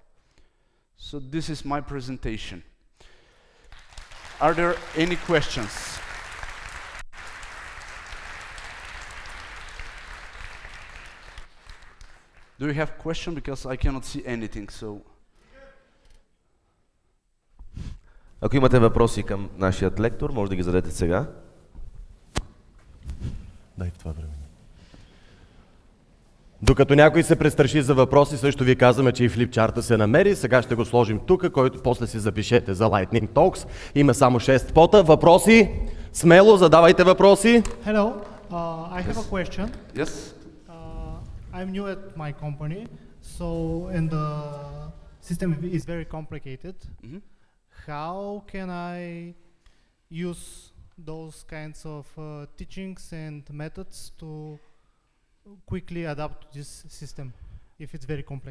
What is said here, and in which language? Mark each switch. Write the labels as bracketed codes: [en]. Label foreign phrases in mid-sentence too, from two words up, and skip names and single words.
[en] So this is my presentation. Are there any questions? Do you have question? Because I cannot see anything, so... [bg] Ако имате въпроси към нашият лектор, може да ги зададете сега. Дай това време. Докато някой се престраши за въпроси, също ви казваме, че и флипчарта се намери. Сега ще го сложим тук, който после си запишете за Lightning Talks. Има само 6 пота. Въпроси? Смело, задавайте въпроси. [en] Hello, I have a question. Yes? I'm new at my company, and the system is very complicated. Mm-hmm. How can I use those kinds of teachings and methods to quickly adapt to this system if it's very complex?